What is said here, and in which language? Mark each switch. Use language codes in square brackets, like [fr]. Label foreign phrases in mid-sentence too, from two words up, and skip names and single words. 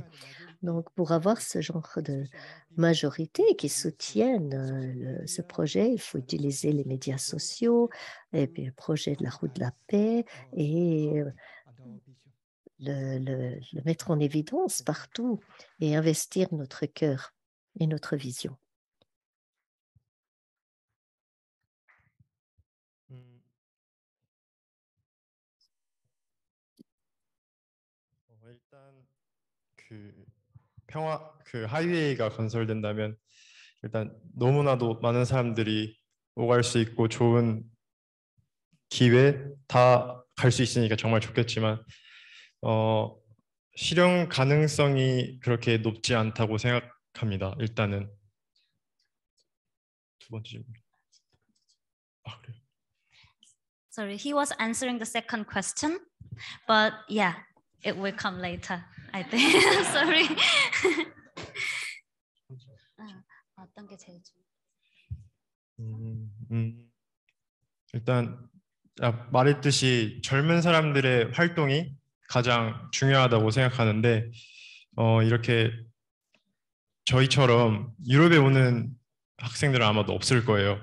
[fr] Donc, pour avoir ce genre de majorité qui soutiennent ce projet, il faut utiliser les médias sociaux, et puis le projet de la route de la paix, et le mettre en évidence partout et investir notre cœur et notre vision. [ko] 일단 하이웨이가 건설된다면 일단 너무나도 많은 사람들이 오갈 수 있고 좋은 기회 다 갈 수 있으니까 정말 좋겠지만 실현 가능성이 그렇게 높지 않다고 생각합니다. 일단은 두 번째 질문. 그래요. [en] Sorry, he was answering the second question, but yeah, it will come later, I think. Sorry. [ko] 어떤 게 제일 일단 말했듯이 젊은 사람들의 활동이 가장 중요하다고 생각하는데 이렇게 저희처럼 유럽에 오는 학생들은 아마도 없을 거예요.